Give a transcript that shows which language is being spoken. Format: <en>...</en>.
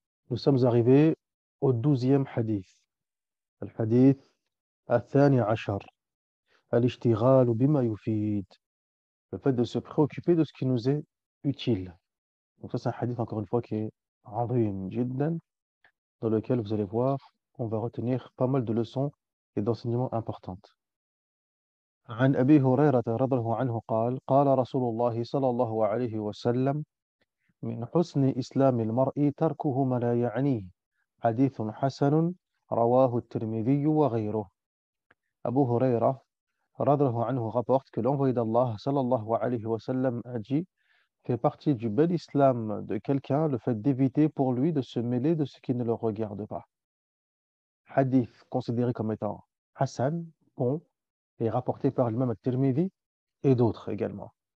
<fr>Nous sommes arrivés au 12e hadith, le hadith</fr> <ar>الثاني عشر الاشتغال بما يفيد,</ar> <fr>le fait de se préoccuper de ce qui nous est utile. Donc ça, c'est un hadith, encore une fois, qui est</fr> <ar>عظيم جدا,</ar> <fr>dans lequel vous allez voir, on va retenir pas mal de leçons et d'enseignements importantes.</fr> <ar>عن أبي هريرة رضي الله عنه قال قال رسول الله صلى الله عليه وسلم من حسن إسلام المرء تركه ما لا يعنيه حديث حسن رواه الترمذي وغيره.</ar> <fr>Abu Huraira radhiyallahu anhu rapporte que l'envoyé d'Allah</fr> <ar>sallallahu alayhi wa sallam</ar> <fr>a dit fait partie du bel islam de quelqu'un le fait d'éviter pour lui de se mêler de ce qui ne le regarde pas. Hadith considéré comme étant Hassan, bon, et rapporté par l'imam al-Tirmidhi et d'autres également.</fr>